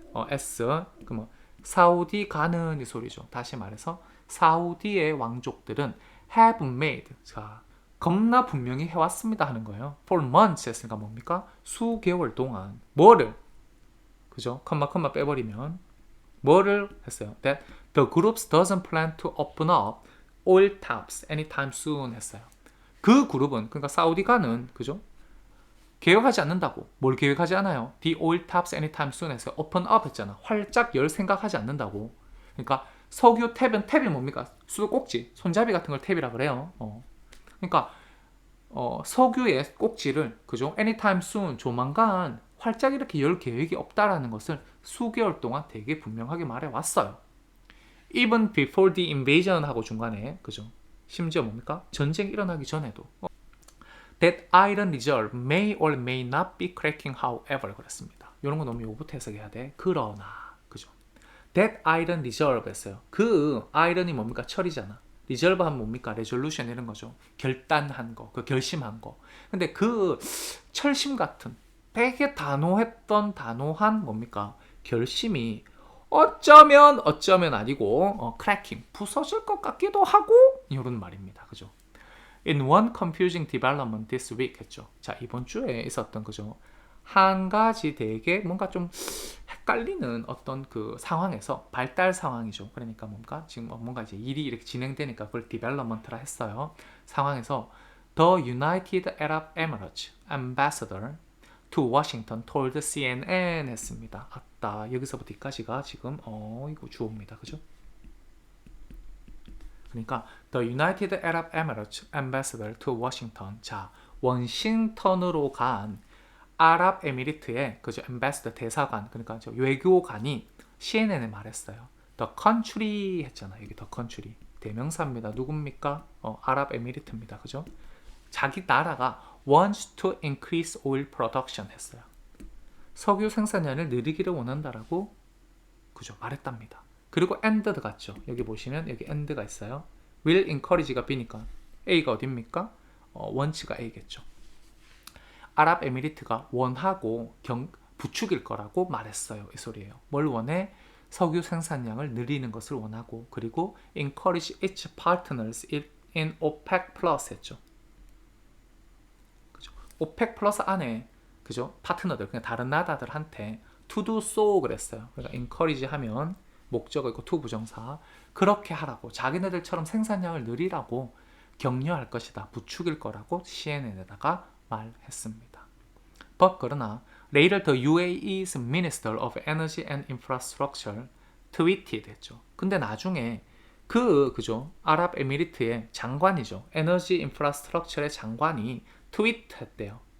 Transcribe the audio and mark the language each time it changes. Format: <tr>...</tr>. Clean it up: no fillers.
<ko>S 그럼 사우디가는 이 소리죠. 다시 말해서 사우디의 왕족들은</ko> <en>have made</en> <ko>자 겁나 분명히 해왔습니다 하는 거예요.</ko> <en>For months</en> <ko>했으니까 뭡니까? 수개월 동안 뭐를 그죠? 컴마 빼버리면 뭐를 했어요?</ko> <en>That the groups doesn't plan to open up oil taps anytime soon</en> <ko>했어요. 그 그룹은 그러니까 사우디가는 그죠? 계획하지 않는다고. 뭘 계획하지 않아요?</ko> <en>The oil taps anytime soon 해서 open up</en> <ko>했잖아. 활짝 열 생각하지 않는다고. 그러니까 석유 탭이 뭡니까? 수도꼭지, 손잡이 같은 걸 탭이라 그래요. 그러니까 석유의 꼭지를 그죠?</ko> <en>anytime soon</en> <ko>조만간 활짝 이렇게 열 계획이 없다라는 것을 수개월 동안 되게 분명하게 말해왔어요.</ko> <en>Even before the invasion</en> <ko>하고 중간에 그죠? 심지어 뭡니까? 전쟁이 일어나기 전에도</ko> <en>That iron reserve may or may not be cracking however</en> <ko>그랬습니다. 이런 거 너무 요거부터 해석해야 돼. 그러나 그죠?</ko> <en>That iron reserve</en> <ko>했어요. 그 iron이 뭡니까? 철이잖아. reserve 하면 뭡니까? resolution 이런 거죠. 결단한 거, 그 결심한 거. 근데 그 철심 같은 되게 단호한 뭡니까? 결심이 어쩌면 아니고</ko> <en>cracking</en> <ko>부서질 것 같기도 하고 이런 말입니다. 그죠?</ko> <en>In one confusing development this week</en> <ko>했죠. 자, 이번 주에 있었던 그죠? 한 가지 되게 뭔가 좀 헷갈리는 어떤 그 상황에서 발달 상황이죠. 그러니까 뭔가 지금 뭔가 이제 일이 이렇게 진행되니까 그걸</ko> <en>development</en> <ko>라 했어요. 상황에서</ko> <en>The United Arab Emirates ambassador to Washington told CNN</en> <ko>했습니다. 아따, 여기서부터 여기까지가 지금 이거 주어입니다. 그죠?</ko> <en>그러니까 The United Arab Emirates ambassador to Washington.</en> <ko>자, 워싱턴으로 간 아랍에미리트의 그죠?</ko> <en>ambassador</en> <ko>대사관. 그러니까 저 외교관이 CNN에 말했어요.</ko> <en>The country</en> <ko>했잖아. 여기</ko> <en>the country.</en> <ko>대명사입니다. 누굽니까? 아랍에미리트입니다. 그죠? 자기 나라가</ko> <en>wants to increase oil production</en> <ko>했어요. 석유 생산량을 늘리기를 원한다라고 그죠? 말했답니다. 그리고 ended 같죠. 여기 보시면 여기 end가 있어요.</ko> <en>will encourage</en> <ko>가 B니까 A가 어딥니까? 원치가 A겠죠. 아랍에미리트가 원하고 부추길 거라고 말했어요. 이 소리예요. 뭘 원해? 석유 생산량을 늘리는 것을 원하고 그리고</ko> <en>encourage its partners in OPEC Plus</en> <ko>했죠. 그죠? OPEC Plus 안에 그죠? 파트너들 그냥 다른 나라들한테</ko> <en>to do so</en> <ko>그랬어요. 그러니까 encourage 하면 목적어 있고 to 부정사 그렇게 하라고 자기네들처럼 생산량을 늘리라고 격려할 것이다. 부추길 거라고 CNN에다가 말했습니다.</ko> <en>But</en> <ko>그러나</ko> <en>later the UAE's Minister of Energy and Infrastructure tweeted</en> <ko>했죠. 근데 나중에 그죠? 아랍에미리트의 장관이죠. 에너지 인프라스트럭처의 장관이 트윗했대요.</ko>